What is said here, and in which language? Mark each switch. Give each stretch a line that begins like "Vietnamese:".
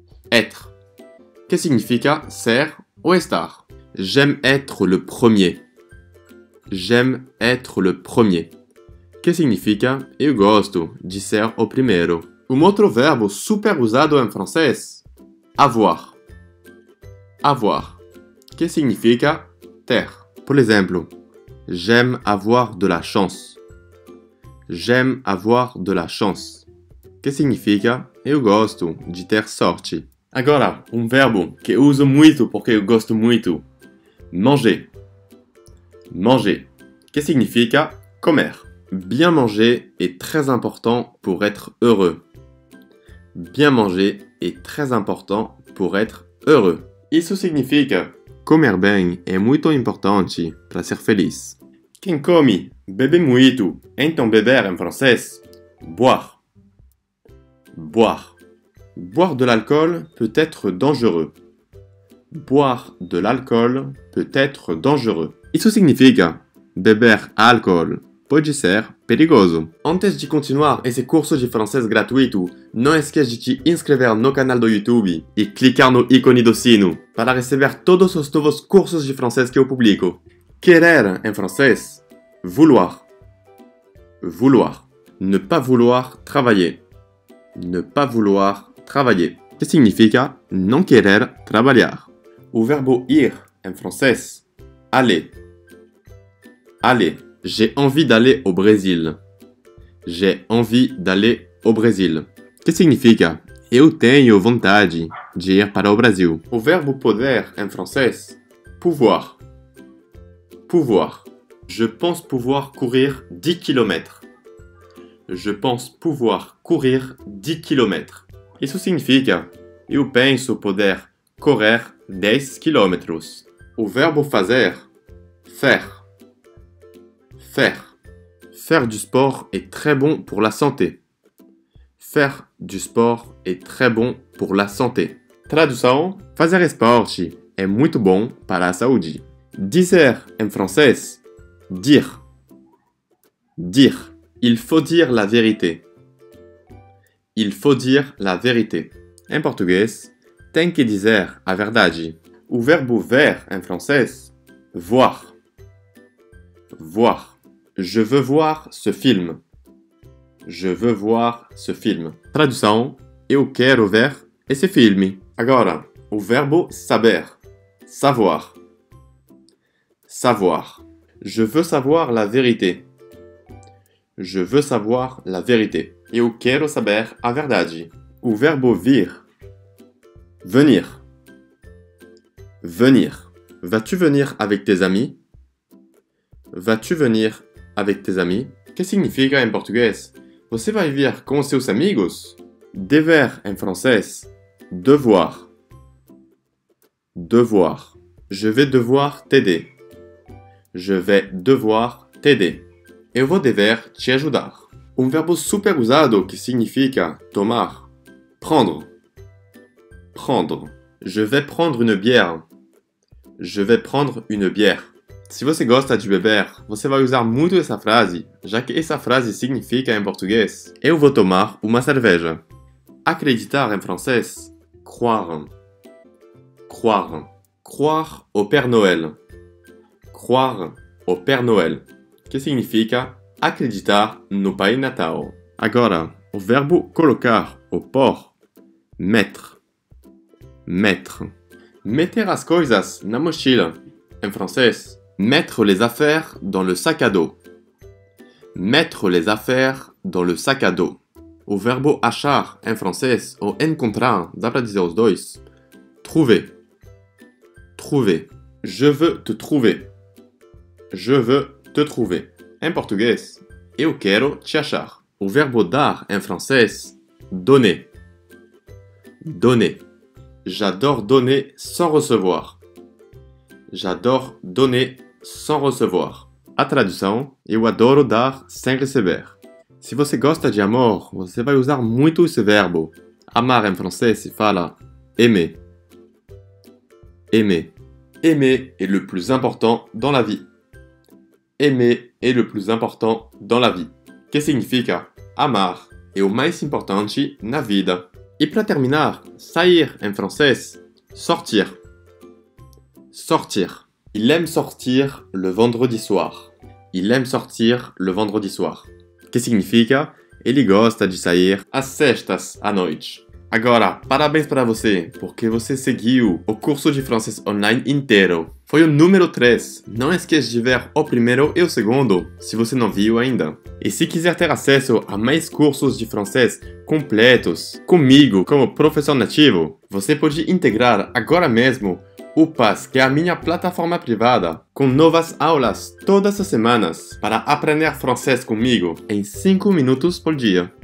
Portuguese: Être. Que significa ser ou estar.
French: J'aime être le premier. J'aime être le premier.
Portuguese: Que significa eu gosto de ser o primeiro. Um outro verbo super usado em francês, avoir. Avoir. Que significa ter. Por exemplo,
French: j'aime avoir de la chance. J'aime avoir de la chance.
Portuguese: Que significa eu gosto de ter sorte. Agora, um verbo que eu uso muito porque eu gosto muito. Manger. Manger. Que significa comer.
French: Bien manger est très important pour être heureux. Bien manger est très important pour être heureux.
Portuguese: Isso significa comer bem é muito importante para ser feliz. Quem come, bebe muito. Então beber em francês, boire. Boire.
French: Boire de l'alcool peut être dangereux. Boire de l'alcool peut être dangereux.
Portuguese: Isso significa beber álcool pode ser perigoso. Antes de continuar esse curso de francês gratuito, não esqueça de te inscrever no canal do YouTube e clicar no ícone do sino para receber todos os novos cursos de francês que eu publico. Querer em francês, vouloir.
French: Vouloir. Ne pas vouloir travailler. Ne pas vouloir travailler.
Portuguese: Que significa não querer trabalhar. O verbo ir em francês, aller.
French: Aller. J'ai envie d'aller au Brésil. J'ai envie d'aller au Brésil.
Portuguese: Que significa eu tenho vontade de ir para o Brasil. O verbo poder em francês, pouvoir.
French: Pouvoir. Je pense pouvoir courir 10 km. Je pense pouvoir courir 10 km.
Portuguese: Isso significa eu penso poder correr 10 km. O verbo fazer, faire. Faire.
French: Faire du sport est très bon pour la santé. Faire du sport est très bon pour la santé.
Portuguese: Tradução: fazer esporte é muito bom para a saúde. Dizer em francês, dire. Dire.
French: Il faut dire la vérité. Il faut dire la vérité.
Portuguese: Em português, tem que dizer a verdade. O verbo ver em francês, voir. Voir.
French: Je veux voir ce film. Je veux voir ce film.
Portuguese: Tradução: eu quero ver esse filme. Agora, o verbo saber. Savoir. Savoir.
French: Je veux savoir la vérité. Je veux savoir la vérité.
Portuguese: Eu quero saber a verdade. O verbo vir. Venir. Venir.
French: Vas-tu venir avec tes amis? Vas-tu venir avec tes amis?
Portuguese: Que significa em português? Você vai vir com seus amigos? Dever em francês, devoir.
French: Devoir. Je vais devoir t'aider. Je vais devoir t'aider.
Portuguese: Eu vou dever te ajudar. Um verbo super usado que significa tomar. Prendre. Prendre.
French: Je vais prendre une bière. Je vais prendre une bière.
Portuguese: Se você gosta de beber, você vai usar muito essa frase, já que essa frase significa em português: eu vou tomar uma cerveja. Acreditar em francês, croire.
French: Croire. Croire au Père Noël. Croire au Père Noël.
Portuguese: Que significa acreditar no Pai Natal. Agora, o verbo colocar ou pôr, mettre. Mettre. Meter as coisas na mochila. Em francês,
French: mettre les affaires dans le sac à dos. Mettre les affaires dans le sac à dos.
Portuguese: O verbo achar em francês ou encontrar, dá para dizer os dois.
French: Trouver. Trouver. Je veux te trouver. Je veux te trouver.
Portuguese: Em português, eu quero te achar. O verbo dar em francês, donner.
French: Donner. J'adore donner sans recevoir. J'adore donner sans recevoir.
Portuguese: A tradução: eu adoro dar sem receber. Se você gosta de amor, você vai usar muito esse verbo. Amar em francês se fala aimer.
French: Aimer. Aimer est le plus important dans la vie. Aimer est le plus important dans la vie.
Portuguese: Que significa amar é o mais importante na vida. E para terminar, sair em francês, sortir.
French: Sortir. Il aime sortir le vendredi soir. Il aime sortir le vendredi soir.
Portuguese: Que significa ele gosta de sair às sextas à noite. Agora, parabéns para você, porque você seguiu o curso de francês online inteiro. Foi o número 3. Não esqueça de ver o primeiro e o segundo, se você não viu ainda. E se quiser ter acesso a mais cursos de francês completos, comigo como professor nativo, você pode integrar agora mesmo o PAS, que é a minha plataforma privada, com novas aulas todas as semanas para aprender francês comigo em 5 minutos por dia.